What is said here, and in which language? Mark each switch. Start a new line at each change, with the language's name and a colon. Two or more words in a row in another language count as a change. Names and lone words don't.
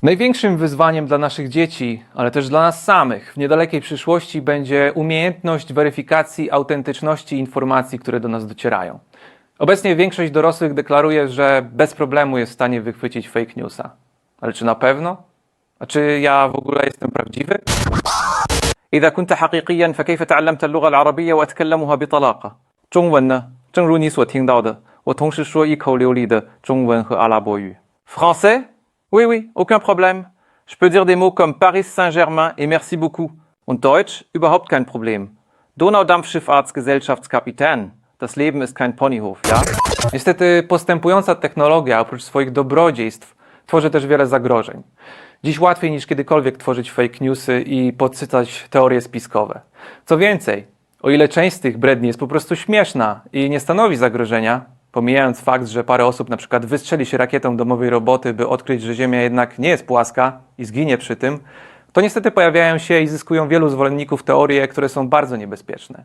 Polish: Największym wyzwaniem dla naszych dzieci, ale też dla nas samych w niedalekiej przyszłości będzie umiejętność weryfikacji autentyczności informacji, które do nas docierają. Obecnie większość dorosłych deklaruje, że bez problemu jest w stanie wychwycić
English: fake newsa.
Polish: Ale czy na pewno? A czy ja w ogóle jestem prawdziwy?
Arabic: إذا كنت حقيقيا فكيف تعلمت اللغة العربية وأتكلمها بطلاقة؟
Chinese: 中文呢？正如你所听到的，我同时说一口流利的中文和阿拉伯语。Français?
French: Oui, oui, aucun problème. Je peux dire des mots comme Paris Saint-Germain et merci beaucoup.
German: Und Deutsch? Überhaupt kein Problem. Donaudampfschifffahrtsgesellschaftskapitän. Das Leben ist kein Ponyhof, ja?
Polish: Niestety postępująca technologia oprócz swoich dobrodziejstw tworzy też wiele zagrożeń. Dziś łatwiej niż kiedykolwiek tworzyć
English: fake newsy
Polish: i podsycać teorie spiskowe. Co więcej, o ile część z tych bredni jest po prostu śmieszna i nie stanowi zagrożenia, pomijając fakt, że parę osób na przykład wystrzeli się rakietą domowej roboty, by odkryć, że Ziemia jednak nie jest płaska i zginie przy tym, to niestety pojawiają się i zyskują wielu zwolenników teorie, które są bardzo niebezpieczne.